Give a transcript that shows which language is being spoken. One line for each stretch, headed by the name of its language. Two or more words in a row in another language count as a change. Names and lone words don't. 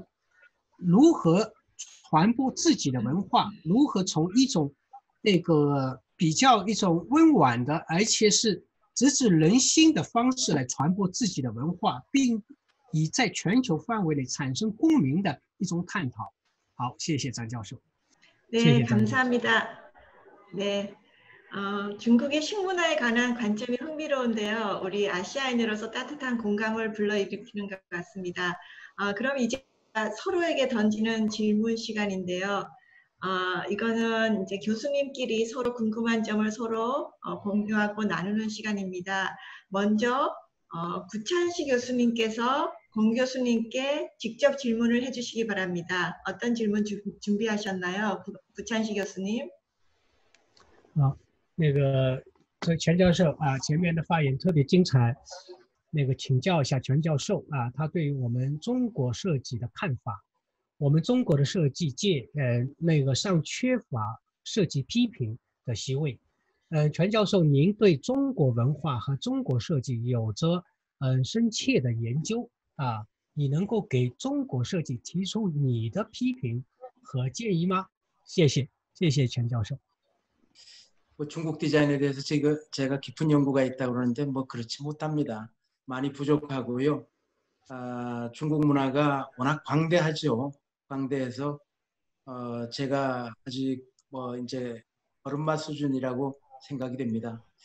Chinese: 如何传播自己的文化，如何从一种那个比较一种温婉的，而且是直指人心的方式来传播自己的文化，并以在全球范围内产生共鸣的一种探讨。好，谢谢张教授。
Korean: 네, 감사합니다. 네, 중국의 식문화에 관한 관점이 흥미로운데요. 우리 아시아인으로서 따뜻한 공감을 불러일으키는 것 같습니다. 그럼 이제 서로에게 던지는 질문 시간인데요. 이거는 이제 교수님끼리 서로 궁금한 점을 서로 공유하고 나누는 시간입니다. 먼저 구찬식 교수님께서 공 교수님께 직접 질문을 해주시기 바랍니다. 어떤 질문 준비하셨나요, 구찬식 교수님?
Chinese: 那个钱教授啊，前面的发言特别精彩。那个请教一下钱教授啊，他对于我们中国设计的看法。我们中国的设计界，那个尚缺乏设计批评的席位。钱教授，您对中国文化和中国设计有着深切的研究啊，你能够给中国设计提出你的批评和建议吗？谢谢，谢谢钱教授。
Korean: 중국 디자인에 대해서 제가 깊은 연구가 있다고 그러는데 그렇지 못합니다. 많이 부족하고요. 중국 문화가 워낙 광대하죠. 광대해서 제가 아직 이제 어른맛 수준이라고 생각이 됩니다.